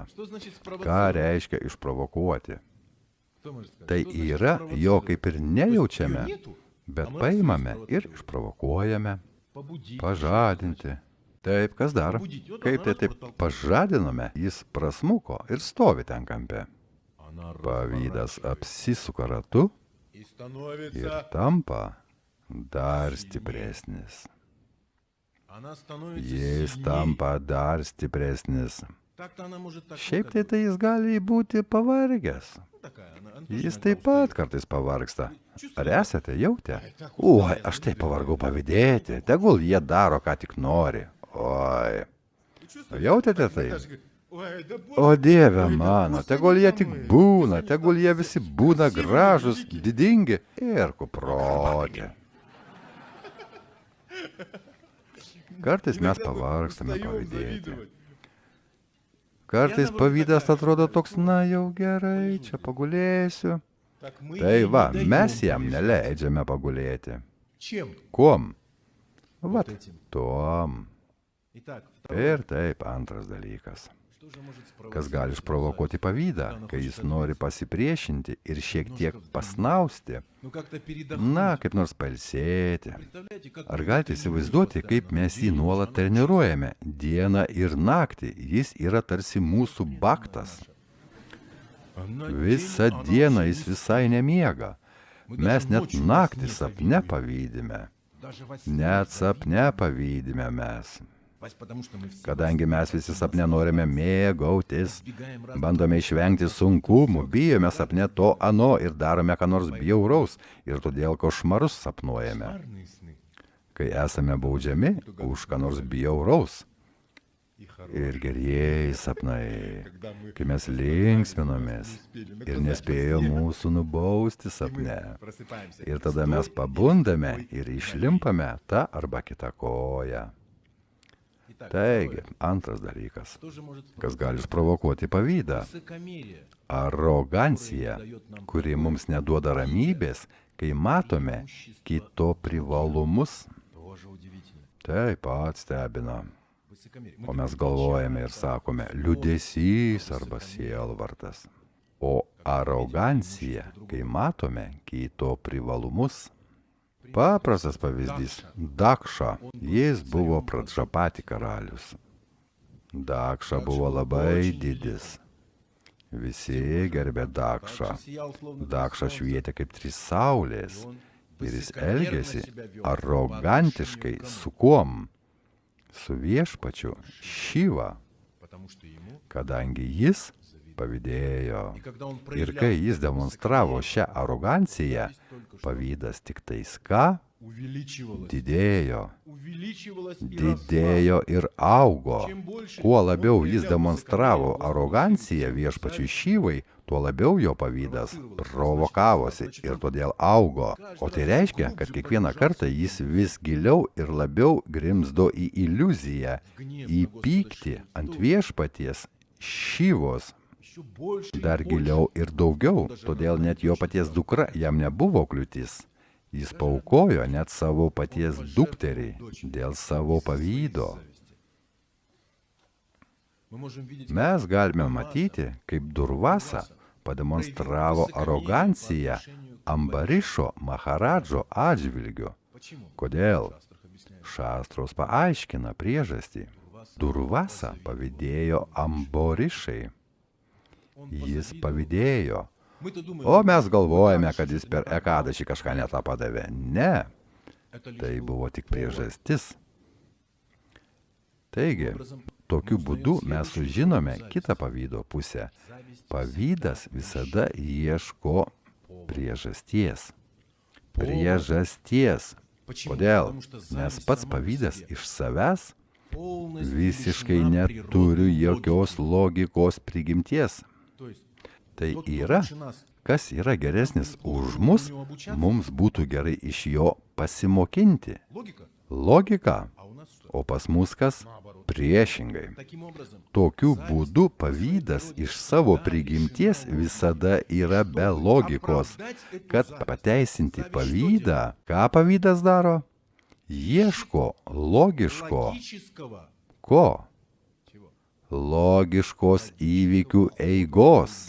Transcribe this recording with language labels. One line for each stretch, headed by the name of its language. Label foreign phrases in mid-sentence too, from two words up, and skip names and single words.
Lithuanian: Ką reiškia išprovokuoti? Tai yra, jo kaip ir nejaučiame, bet paimame ir išprovokuojame, pažadinti. Taip, kas dar? Kaip tai taip pažadinome, jis prasmuko ir stovi ten kampe. Pavydas apsisuka ratu ir tampa dar stipresnis.
Russian: Она становится
Lithuanian: Jis
Russian: сильней.
Lithuanian: tampa dar stipresnis.
Russian: Так-то она может так
Lithuanian: Šiaip tai jis gali būti pavargęs.
Russian: такая. Она
Lithuanian: Jis
Russian: тоже
Lithuanian: taip
Russian: иногда
Lithuanian: pat
Russian: устает.
Lithuanian: kartais pavargsta. Ar esate jautę? Oi, aš taip pavargau pavydėti. Tegul jie daro, ką tik nori. Oi. Jautėte tai?
Russian: Даша говорит, ой, да боже,
Lithuanian: O Dieve
Russian: ой, да
Lithuanian: mano,
Russian: просто
Lithuanian: tegul jie tik
Russian: незнакомые.
Lithuanian: būna, tegul jie visi būna gražus, didingi ir kuproti. Kartais mes pavargstame
Russian: Устаем
Lithuanian: pavydėti.
Russian: завидовать.
Lithuanian: Kartais pavydas atrodo toks, na jau gerai, čia pagulėsiu.
Russian: Так мы
Lithuanian: Tai
Russian: ей
Lithuanian: va,
Russian: не даем
Lithuanian: mes jam
Russian: полежать.
Lithuanian: neleidžiame pagulėti.
Russian: Чем?
Lithuanian: Kuom?
Russian: Вот
Lithuanian: Vat,
Russian: этим.
Lithuanian: tuom.
Russian: Итак, второе.
Lithuanian: Ir taip, antras dalykas.
Russian: Что же может
Lithuanian: Kas gali išprovokuoti pavydą, kai jis nori pasipriešinti ir šiek tiek pasnausti,
Russian: Ну как-то передохнуть.
Lithuanian: na, kaip nors pailsėti.
Russian: Представляете, как
Lithuanian: Ar
Russian: мы
Lithuanian: galite
Russian: тренируем
Lithuanian: įsivaizduoti, kaip
Russian: постоянно
Lithuanian: mes jį
Russian: день,
Lithuanian: nuolat
Russian: ночь,
Lithuanian: treniruojame, dieną ir naktį, jis yra tarsi mūsų baktas.
Russian: Она
Lithuanian: Visą
Russian: день, она
Lithuanian: dieną
Russian: вообще
Lithuanian: jis
Russian: не
Lithuanian: visai nemiega.
Russian: Мы
Lithuanian: Mes
Russian: даже
Lithuanian: net
Russian: ночью
Lithuanian: naktį
Russian: во сне
Lithuanian: sapne
Russian: завидуем.
Lithuanian: pavydime.
Russian: Даже во сне
Lithuanian: Net
Russian: завидуем.
Lithuanian: sapne pavydime mes.
Russian: Вась, потому что мы все
Lithuanian: Kadangi mes visi sapne norime mėgautis,
Russian: избегаем разных
Lithuanian: bandome išvengti sunkumų, bijome sapne to ano ir darome ką nors bjauraus ir todėl košmarus sapnuojame.
Russian: кошмарные сны
Lithuanian: Kai esame baudžiami už ką nors bjauraus
Russian: и хорошие.
Lithuanian: ir gerieji sapnai,
Russian: Когда мы
Lithuanian: kai mes linksminomės ir nespėjo mūsų nubausti sapne.
Russian: просыпаемся.
Lithuanian: Ir tada mes pabundame ir išlimpame tą arba kitą koją.
Russian: Итак,
Lithuanian: Taigi, antras dalykas,
Russian: что же может
Lithuanian: kas gali išprovokuoti pavydą.
Russian: высокомерие?
Lithuanian: Arogancija, kuri mums neduoda ramybės, kai matome kito privalumus.
Russian: Тоже удивительно.
Lithuanian: Taip pat stebina.
Russian: Высокомерие.
Lithuanian: O mes galvojame ir sakome liūdesys arba sielvartas. O arogancija, kai matome kito privalumus. Paprastas pavyzdys - Dakša. Jis buvo Pradžapati karalius. Dakša buvo labai didis. Visi gerbė Dakšą. Dakša švietė kaip trys saulės. Ir jis elgėsi arogantiškai su kuom? Su viešpačiu Šyva,
Russian: Потому что ему,
Lithuanian: kadangi jis pavydėjo.
Russian: и когда он
Lithuanian: Ir
Russian: проявлял
Lithuanian: kai jis demonstravo šią aroganciją, pavydas tik tais ką
Russian: увеличивалось,
Lithuanian: didėjo.
Russian: увеличивалось и
Lithuanian: Didėjo ir augo.
Russian: Чем больше
Lithuanian: Kuo
Russian: он
Lithuanian: labiau jis
Russian: проявлял
Lithuanian: demonstravo
Russian: высокомерие,
Lithuanian: aroganciją viešpačiui Šyvai, tuo labiau jo pavydas provokavosi ir todėl augo. O tai reiškia, kad kiekvieną kartą jis vis giliau ir labiau grimzdo į iliuziją, į pyktį ant viešpaties Šyvos,
Russian: еще больше и
Lithuanian: dar
Russian: больше.
Lithuanian: giliau ir daugiau, todėl net jo paties dukra jam nebuvo kliūtis. Jis paukojo net savo paties dukterį dėl savo pavydo.
Russian: Мы можем видеть,
Lithuanian: Mes galime matyti, kaip Durvasa pademonstravo aroganciją Ambarišo Maharadžo atžvilgiu.
Russian: почему.
Lithuanian: Kodėl?
Russian: Шастрах объясняет.
Lithuanian: Šastros paaiškina priežastį. Durvasa pavydėjo Amborišai.
Russian: Он
Lithuanian: Jis
Russian: позавидовал.
Lithuanian: pavydėjo.
Russian: Мы-то думаем,
Lithuanian: O mes galvojame, kad jis per ekadašį kažką netą padavė. Ne,
Russian: это лишь
Lithuanian: tai
Russian: был
Lithuanian: buvo tik
Russian: повод.
Lithuanian: priežastis. Taigi, tokiu būdu mes sužinome kitą pavydo pusę. Pavydas visada ieško priežasties. Priežasties.
Russian: Почему?
Lithuanian: Kodėl?
Russian: Потому что
Lithuanian: Nes
Russian: зависть
Lithuanian: pats
Russian: сама по
Lithuanian: pavydas
Russian: себе
Lithuanian: iš savęs
Russian: полностью
Lithuanian: visiškai
Russian: лишена
Lithuanian: neturi
Russian: природной
Lithuanian: jokios logikos prigimties.
Russian: логики. То есть,
Lithuanian: Tai
Russian: тот, кто
Lithuanian: yra,
Russian: лучше нас,
Lithuanian: kas yra geresnis už mus, mums būtų gerai iš jo pasimokinti.
Russian: логика,
Lithuanian: Logika.
Russian: а у нас что?
Lithuanian: O pas mus kas?
Russian: Наоборот.
Lithuanian: Priešingai.
Russian: Таким образом,
Lithuanian: Tokiu būdu pavydas iš savo prigimties visada yra be logikos. Kad pateisinti pavydą, ką pavydas daro? Ieško logiško.
Russian: логического
Lithuanian: Ko?
Russian: чего?
Lithuanian: Logiškos įvykių eigos.